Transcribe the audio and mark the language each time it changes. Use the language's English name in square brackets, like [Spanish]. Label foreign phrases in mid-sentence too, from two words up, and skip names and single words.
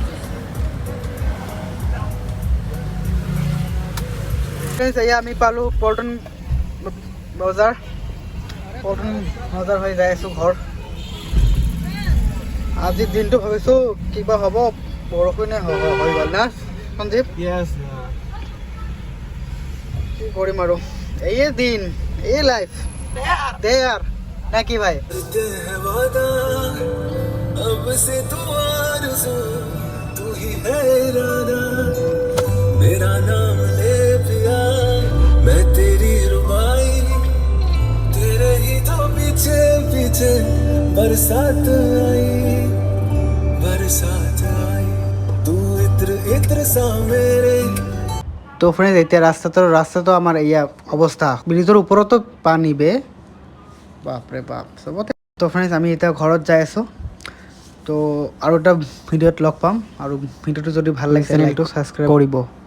[Assamese] ফ্ৰেণ্ডছ এয়া আমি পালোঁ পল্টন বজাৰ হৈ যাই আছোঁ ঘৰ আজিৰ দিনটো ভাবিছোঁ কিবা হ'ব বৰষুণে হৈ গ'ল না সঞ্জীৱ য়েছ কি কৰিম আৰু এই দিন এই লাইফ দে यार না কি ভাই [Hindi] अब से तू आरज़ू तू ही है इरादा मेरा नाम ले पिया मैं तेरी रुबाई तेरे ही तो पीछे पीछे बरसात आई तू इत्र इत्र सा मेरे [Assamese] তো ফ্রেন্ডস এতিয়া ৰাস্তাটো আমাৰ এয়া অৱস্থা ব্ৰিজৰ ওপৰতো পানী বে বাপৰে বাপ চবতে তো ফ্রেন্ডস আমি এতিয়া ঘৰত যাই আছোঁ তো আৰু এটা ভিডিঅ'ত লগ পাম আৰু ভিডিঅ'টো যদি ভাল লাগিছে লাইকটো সাবস্ক্ৰাইব কৰিব